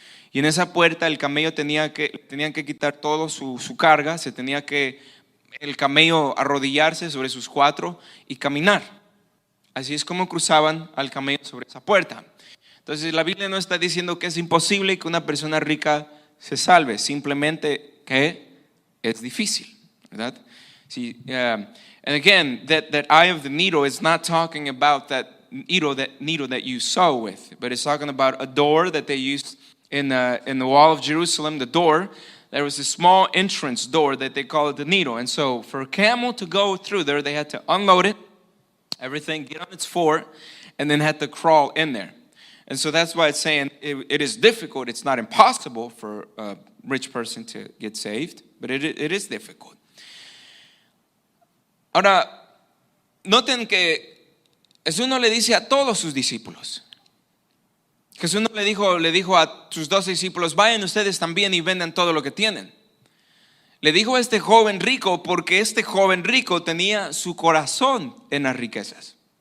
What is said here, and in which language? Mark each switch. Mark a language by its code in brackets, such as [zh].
[es] Y en esa puerta el camello tenían que quitar todo su carga, el camello arrodillarse sobre sus cuatro y caminar. Así es como cruzaban al camello sobre esa puerta. Entonces la Biblia no está diciendo que es imposible que una persona rica se salve, simplemente que es difícil, ¿verdad? [en] Sí, and again, that eye of the needle is not talking about that needle that you sew with, but it's talking about a door that they used in the wall of Jerusalem. The door, there was a small entrance door that they call it the needle, and so for a camel to go through there, they had to unload it, everything, get on its four, and then had to crawl in there. And so that's why it's saying it is difficult. It's not impossible for a rich person to get saved, but it is difficult. [es] Ahora, noten que Jesús no le dice a todos sus discípulos. Jesús no le dijo a sus 12 discípulos, vayan ustedes también y vendan todo lo que tienen. Le dijo a este joven rico porque este joven rico tenía su corazón en las riquezas.